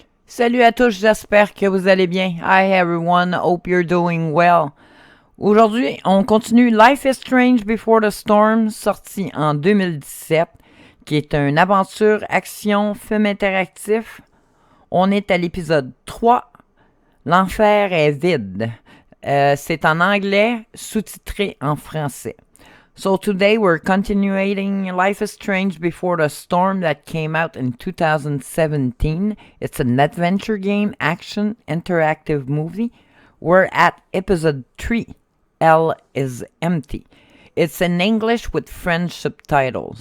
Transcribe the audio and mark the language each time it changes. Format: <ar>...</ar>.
<fr>Salut à tous, j'espère que vous allez bien.</fr> <en>Hi everyone, hope you're doing well.</en> <fr>Aujourd'hui, on continue Life is Strange Before the Storm, sorti en 2017, qui est une aventure action film interactif. On est à l'épisode 3. L'enfer est vide. C'est en anglais, sous-titré en français.</fr> <en>So today we're continuing Life is Strange Before the Storm that came out in 2017. It's an adventure game, action, interactive movie. We're at episode 3. L is empty. It's in English with French subtitles.</en>